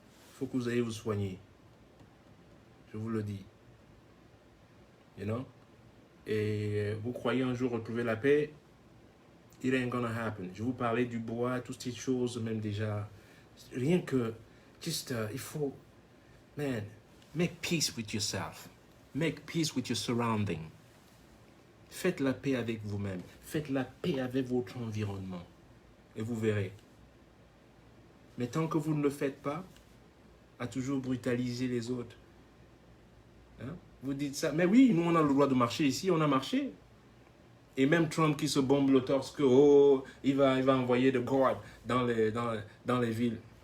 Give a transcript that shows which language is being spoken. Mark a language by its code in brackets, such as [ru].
[fr] Il faut que vous ayez vous soigner. Je vous le dis. [en] You know? [fr] Et vous croyez un jour retrouver la paix, [en] it ain't gonna happen. [fr] Je vous parlais du bois, toutes ces choses, même déjà. Rien que, il faut, [en] man, make peace with yourself. Make peace with your surrounding. [fr] Faites la paix avec vous-même. Faites la paix avec votre environnement. Et vous verrez. Mais tant que vous ne le faites pas, à toujours brutaliser les autres. Hein? Vous dites ça. Mais oui, nous, on a le droit de marcher ici. On a marché. Et même Trump qui se bombe le torse que, oh, il va envoyer de guards dans les villes.